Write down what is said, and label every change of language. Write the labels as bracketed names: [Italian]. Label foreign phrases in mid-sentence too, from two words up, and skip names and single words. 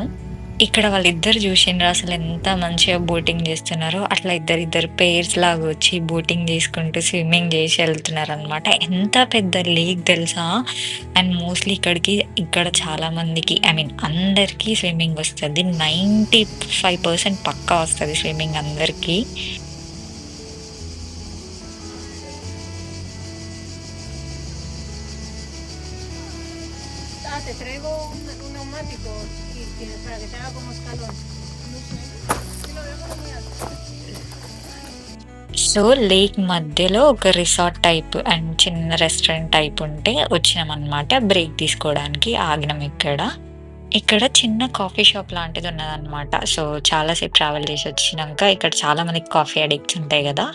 [Telugu] ఇక్కడ వాళ్ళిద్దరు జూషిండ్రా అసలెంత మంచిగా బోటింగ్ జేస్తున్నారో, అట్లా ఇద్దరిద్దరు పెయిర్స్ లాగా వచ్చి బోటింగ్ జేసుకుంటూ, స్విమ్మింగ్ జేసి ఎళ్తున్నారనమాట. ఎంత పెద్ద లేక్ తెలుసా? [English] and mostly [Telugu] ఇక్కడ చాలా మందికి [English] I mean [Telugu] అందరికీ స్విమ్మింగ్ వస్తది. 95% పక్కా వస్తది స్విమ్మింగ్ అందరికీ. [Spanish] Ah, te traigo un neumático para que te haga como escalón. No sé. Sí, lo veo como muy alto. [Telugu] సో, లేక్ మధ్యలో ఒక [English] resort type and [Telugu] చిన్న [English] restaurant type [Telugu] ఉంటే వచ్చినామనమాట. బ్రేక్ తీసుకోవడానికి ఆగినాం ఇక్కడ. ఇక్కడ చిన్న [English] coffee shop [Telugu] లాంటిదున్నదనమాట. సో, చాలా సేపు ట్రావెల్ చేసొచ్చినంక ఇక్కడ చాలా మందికి [English] coffee addicts [Telugu] ఉంటాయి గదా!